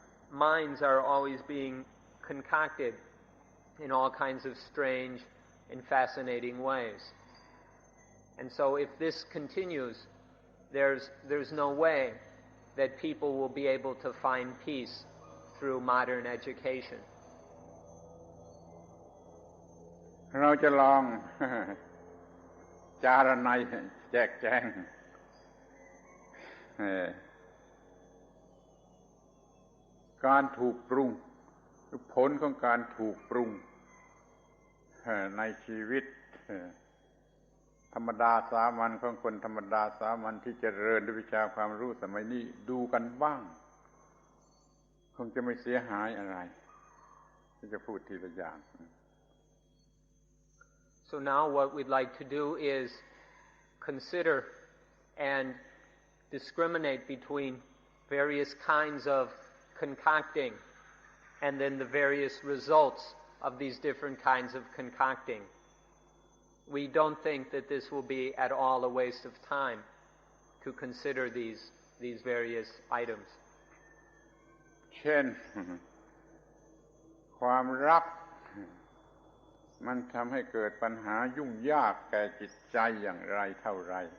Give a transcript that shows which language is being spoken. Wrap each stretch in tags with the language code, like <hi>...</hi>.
<en>Minds are always being concocted in all kinds of strange and fascinating ways. And so if this continues, there's no way that people will be able to find peace through modern education.</en> <th>เราจะลอง จารณัยแจกแจงการถูกปรุงผลของการถูกปรุงในชีวิตธรรมดาสามัญของคนธรรมดาสามัญที่เจริญด้วยวิชาความรู้สมัยนี้ดูกันบ้างคงจะไม่เสียหายอะไรที่จะพูดทีละอย่าง</th> <en>So now what we'd like to do is consider and discriminate between various kinds of concocting and then the various results of these different kinds of concocting. We don't think that this will be at all a waste of time to consider these various items.</en> <th>เช่นความรักมันทำให้เกิดปัญหายุ่งยากแก่จิตใจอย่างไรเท่าไร</th>